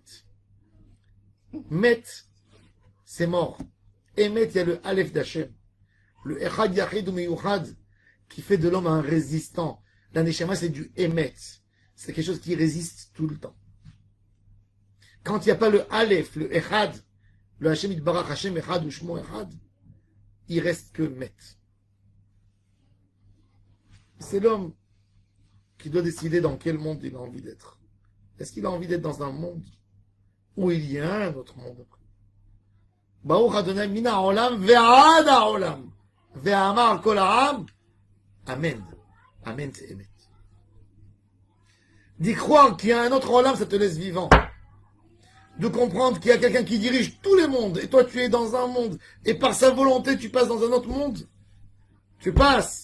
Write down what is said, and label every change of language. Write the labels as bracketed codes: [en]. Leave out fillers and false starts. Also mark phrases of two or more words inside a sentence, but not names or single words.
[fr] Met, c'est mort. Emet, il y a le Aleph d'Hachem. Le [he] אחד יחיד ומיוחד, [fr] qui fait de l'homme un résistant. La Neshama, c'est du Emet. C'est quelque chose qui résiste tout le temps. Quand il n'y a pas le Aleph, le Echad, le [he] השם יתברך, השם אחד ושמו אחד, [fr] il reste que Met. C'est l'homme qui doit décider dans quel monde il a envie d'être. Est-ce qu'il a envie d'être dans un monde où il y a un autre monde après? [he] ברוך אדוני מן העולם ועד העולם ואמר כל העם. [fr] Amen. Amen, c'est Emet. D'y croire qu'il y a un autre olam, ça te laisse vivant. De comprendre qu'il y a quelqu'un qui dirige tous les mondes, et toi tu es dans un monde, et par sa volonté tu passes dans un autre monde. Tu passes.